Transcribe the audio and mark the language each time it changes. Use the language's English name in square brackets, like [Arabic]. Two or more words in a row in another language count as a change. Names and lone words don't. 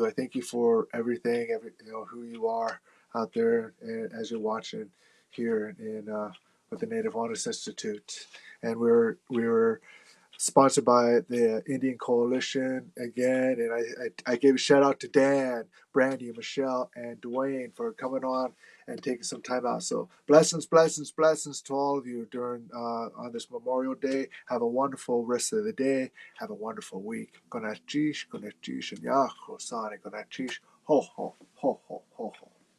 [English] I thank you for everything, who you are out there as you're watching here in with the Native Waters Institute, and we're sponsored by the Indian Coalition again. And I gave a shout out to Dan, Brandy, Michelle, and Dwayne for coming on and taking some time out. So blessings, blessings, blessings to all of you during on this Memorial Day. Have a wonderful rest of the day. Have a wonderful week. Konachish, and Yahosani, Konachish, ho, ho, ho, ho, ho, ho.